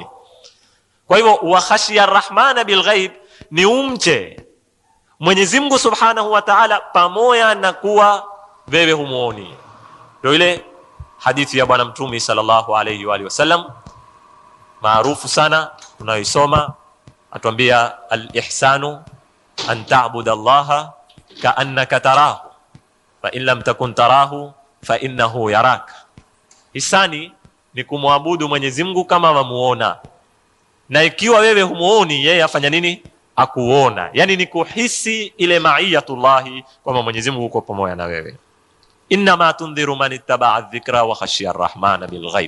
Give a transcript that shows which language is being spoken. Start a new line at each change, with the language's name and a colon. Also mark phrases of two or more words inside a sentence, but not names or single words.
Swahili: Kwa hivyo
Arabic: وخشي الرحمن بالغيب
Swahili: ni umche Mwenyezi Mungu
Arabic: سبحانه وتعالى
Swahili: pamoja na kuwa wewe humuoni. Ndio ile hadithi ya bwana Mtume
Arabic: صلى الله عليه وعلى آله وسلم
Swahili: maarufu sana tunaisoma, atuambia
Arabic: الإحسان أن تعبد الله كأنك تراه فإن لم تكن تراه فإنه يراك.
Swahili: Ihsani ni kumwabudu Mwenyezi Mungu kama wamuona, na ikiwa wewe humuoni yeye afanya nini? Akuona. Yani ni kuhisi ile ma'iyatullahi kwamba Mwenyezi Mungu uko pamoja na wewe.
Arabic: إنما تنذر من اتبع الذكر وخشي الرحمن بالغيب.